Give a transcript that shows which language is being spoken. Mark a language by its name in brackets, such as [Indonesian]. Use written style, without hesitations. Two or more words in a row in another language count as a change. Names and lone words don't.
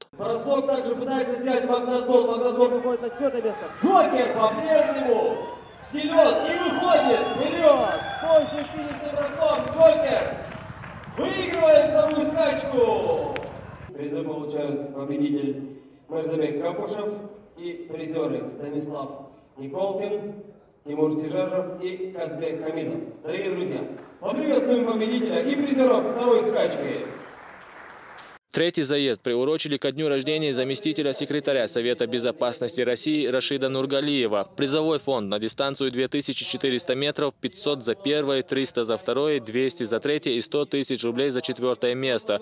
[Russian] Бросок также пытается сделать Магнат Голд. Магнат Голд выходит на четвертое место. Джокер по-прежнему силен и выходит вперед. Точным финишным броском Джокер выигрывает вторую скачку. Призы получают победитель Мырзабек Капушев и призеры Станислав Николкин, Тимур Сижажев и Казбек Камизов. Дорогие друзья, поприветствуем победителя и призеров второй скачки. Третий заезд приурочили ко дню рождения заместителя секретаря Совета безопасности России Рашида Нургалиева. Призовой фонд на дистанцию 2400 метров, 500 за первое, 300 за второе, 200 за третье и 100 тысяч рублей за четвертое место.